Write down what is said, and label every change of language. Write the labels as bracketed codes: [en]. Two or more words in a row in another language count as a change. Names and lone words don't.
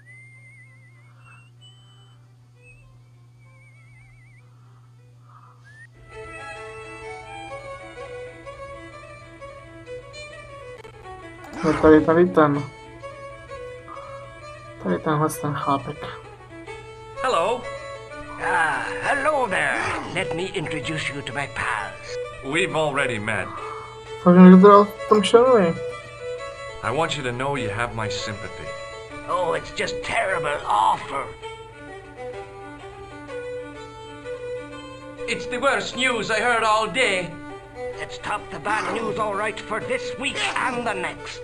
[cs] No tady ten. Tady tenhle ten chlápek. [en] Hello. Hello there. Let me introduce you to my pals. We've already met. [cs] Tak někdo to dal v tom členovi. [en] I want you to know you have my sympathy. Oh, it's just terrible, awful. It's the worst news I heard all day. Let's top the bad news all right for this week and the next.